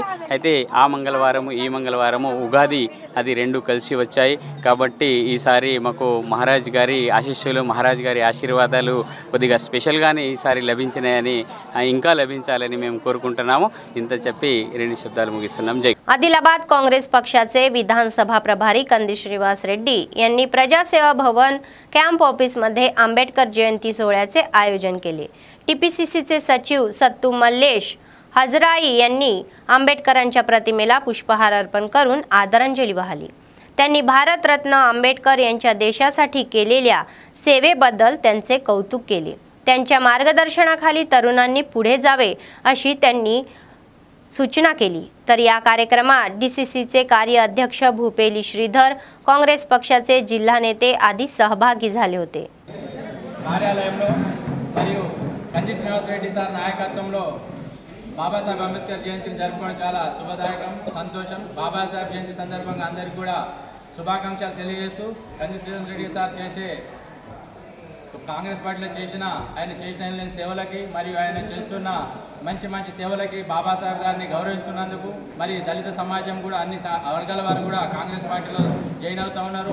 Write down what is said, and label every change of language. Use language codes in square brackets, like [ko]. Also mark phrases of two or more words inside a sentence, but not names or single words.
[te] అయితే ఆ మంగళవారము ఈ మంగళవారము ఉగాది అది 2 కలిసి వచ్చాయి. కాబట్టి ఈసారి మాకు మహారాజ్ గారి ఆశీస్సులు, మహారాజ్ గారి ఆశీర్వాదాలు కొద్దిగా స్పెషల్గానే ఈసారి लभिంచినాయని, ఇంకా లభించాలని మేము కోరుకుంటున్నాము. ఇంత చెప్పి 2 శబ్దాలు ముగిస్తున్నాం. జై. [mr] आदिलाबाद काँग्रेस पक्षाचे विधानसभा प्रभारी कंदी श्रीवास रेड्डी यांनी प्रजासेवा भवन कॅम्प ऑफिसमध्ये आंबेडकर जयंती सोहळ्याचे आयोजन केले. टीपीसीसीचे सचिव सत्तू मल्लेश हजराई यांनी आंबेडकरांच्या प्रतिमेला पुष्पहार अर्पण करून आदरांजली वाहिली. त्यांनी भारतरत्न आंबेडकर यांच्या देशासाठी केलेल्या सेवेबद्दल त्यांचे कौतुक केले. त्यांच्या मार्गदर्शनाखाली तरुणांनी पुढे जावे अशी त्यांनी सूचना केली. तर या कार्यक्रमात डीसीसीचे कार्य अध्यक्ष भूपेली श्रीधर, काँग्रेस पक्षाचे जिल्हा नेते आदी सहभागी झाले होते. [te] కార్యాలయంలో మరియు కంది శ్రీనివాస్ రెడ్డి సార్ నాయకత్వంలో బాబాసాహెబ్ అంబేద్కర్ జయంతిని జరుపుకోవడం చాలా శుభదాయకం, సంతోషం. బాబాసాహెబ్ జయంతి సందర్భంగా అందరికీ కూడా శుభాకాంక్షలు తెలియజేస్తూ కంది శ్రీనివాస్ రెడ్డి సార్ చేసే కాంగ్రెస్ పార్టీలో ఆయన చేసిన సేవలకి మరియు ఆయన చేస్తున్న మంచి సేవలకి బాబాసాహెబ్ గారిని గౌరవిస్తున్నందుకు మరి దళిత సమాజం కూడా అన్ని వర్గాల వారు కూడా కాంగ్రెస్ పార్టీలో జాయిన్ అవుతూ ఉన్నారు.